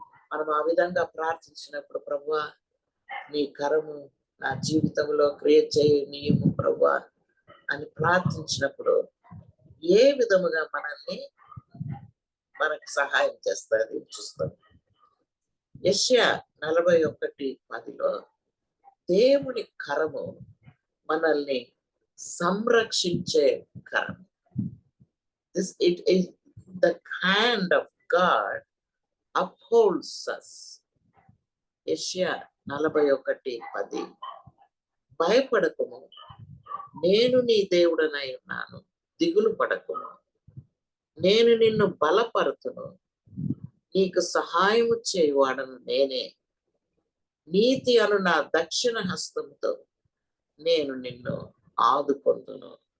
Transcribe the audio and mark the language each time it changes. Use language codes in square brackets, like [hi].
[te] మనం ఆ విధంగా ప్రార్థించినప్పుడు ప్రభువా నీ కరము నా జీవితంలో క్రియేట్ చేయనీయము ప్రభువా అని ప్రార్థించినప్పుడు ఏ విధముగా మనల్ని మనకు సహాయం చేస్తుంది చూస్తాం. యెషయా 41:10 దేవుని కరము మనల్ని సంరక్షించే కరం. [en] It is the hand of God upholds us. [te] యెషయా 41:10. భయపడకుము, నేను నీ దేవుడనై ఉన్నాను, దిగులు పడకుము, నేను నిన్ను బలపరుతును, నీకు సహాయము చేయువాడను నేనే, నీతి అను నా దక్షిణ హస్తముతో నేను నిన్ను ఆదుకొందును.